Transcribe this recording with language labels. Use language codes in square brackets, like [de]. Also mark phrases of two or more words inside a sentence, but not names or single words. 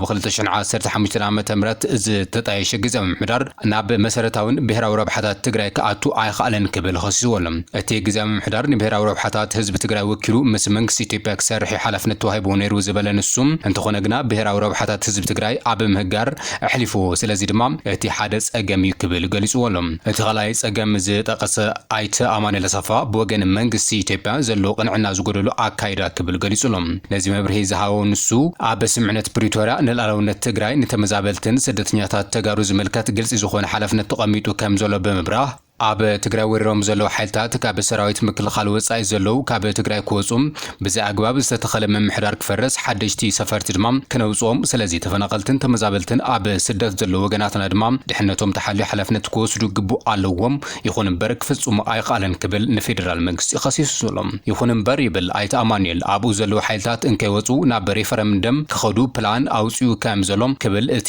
[ti] 2015 ዓመተ ምህረት ዝተጣየሸ ግዚያዊ ምሕዳር ናብ መሰረታውን ብሄራዊ ረብሓታት ትግራይ ከኣቱ ኣይኽኣለን ክብል ኸሲሱሎም እቲ ግዚያዊ ምሕዳር ንብሄራዊ ረብሓታት ህዝቢ ትግራይ ወኪሉ ምስ መንግስት ኢትዮጵያ ክሰርሕ ሓላፍነት ተዋሂቡ ነይሩ ዝበለ ንሱም እንተኾነ ግና ብሄራዊ ረብሓታት ህዝቢ ትግራይ ኣብ ምህጋር ኣሕሊፉ ስለዚ ድማ እቲ ሓደ ጸገም እዩ ክብል ገሊጹሎም እቲ ኻልኣይ ጸገም ጠቀሰ አይተ አማኑኤል አሰፋ በወገን መንግስት ኢትዮጵያ ዘሎ ቅንዕና ዝጎደሉ አካይዳ ክብል ገሊጹሎም ነዚ መብርሂ ዝሃበው ንሱ ኣብ ስምዕነት ፕሪቶሪያ ንላዕለውነት ትግራይ ንተመዛበልትን ስደተኛታት ተጋሩ ዝምልከት ግልጽ ዝኾነ ሓላፍነት ተቐሚጡ ከም ዘሎ ብምብራህ ኣብ ትግራይ ወሪሮም ዘለው ሓይልታት ካብ ሰራዊት ምክልኻል ወጻኢ ዘለው ካብ ትግራይ ክወጹም ብዛይ ኣግባብ ዝተተኸለ ምሕዳር ክፈረስ ሓደሽቲ ሰፈርቲ ድማ ክነውጾም ስለዚ ተፈናቀልትን ተመዛበልትን ኣብ ስደት ዘለው ወገናትና ድማ ድሕነቶም ተሓልዩ ሓላፍነት ክወስዱ ግቡእ ኣለዎም ይኹን እምበር ክፍጽሙ ኣይኽኣለን ክብል ንፌደራል መንግስቲ ኸሲሱሎም ይኹን እምበር ይብል አይተ አማኑኤል ኣብኡ ዘለው ሓይልታት እንከይወጹ ናብ ሬፈረንደም ክኸዱ ፕላን ኣውጽኡ ከም ዘሎም ክብል እቲ